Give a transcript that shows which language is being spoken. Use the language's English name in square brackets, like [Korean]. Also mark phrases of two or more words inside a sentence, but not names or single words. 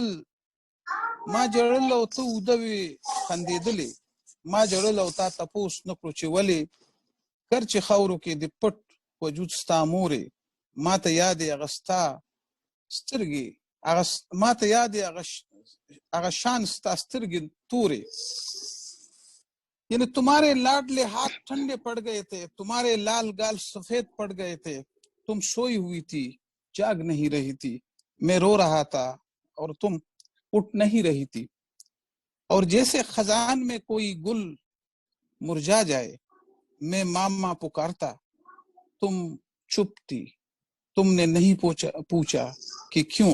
[Pashto] جړل او ته وده وې خندېدلې، ما جړل او تا تپوس نه کړو چې ولې، کر چې خاورو کې د پټ وجود ستا مورې، ما ته یادې هغه ستا سترګې، ما ته یادې هغه شان ستا سترګې تورې. [Urdu] یعنی تمہارے لاڈلے ہاتھ ٹھنڈے پڑ گئے تھے، تمہارے لال گال سفید پڑ گئے تھے، تم سوئی ہوئی تھی جاگ نہیں رہی تھی، میں رو رہا تھا اور تم اٹھ نہیں رہی تھی. اور جیسے خزان میں کوئی گل مرجھا جائے، میں ماما پکارتا، تم چپ تھی، تم نے نہیں پوچھا کہ کیوں.